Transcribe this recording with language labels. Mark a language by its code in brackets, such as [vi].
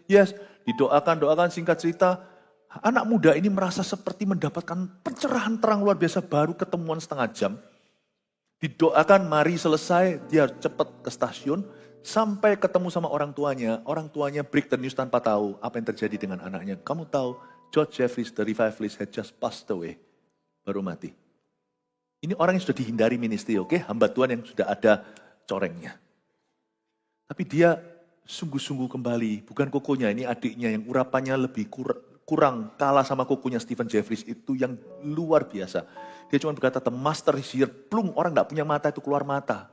[id] Yes, doakan, singkat cerita, anak muda ini merasa seperti mendapatkan pencerahan terang luar biasa, baru ketemuan setengah jam. Didoakan, mari selesai, dia cepat ke stasiun. Sampai ketemu sama orang tuanya [en] break the news [id] tanpa tahu apa yang terjadi dengan anaknya. Kamu tahu, [en] George Jeffries, the revivalist, had just passed away. [id] Baru mati. Ini orang yang sudah dihindari ministry, oke? Hamba Tuhan yang sudah ada corengnya. Tapi dia sungguh-sungguh kembali, bukan kokonya, ini adiknya yang urapannya lebih kurang kalah sama kokonya Stephen Jeffries, itu yang luar biasa. Dia cuma berkata, [en] the master is here, [id] plung, orang gak punya mata itu keluar mata.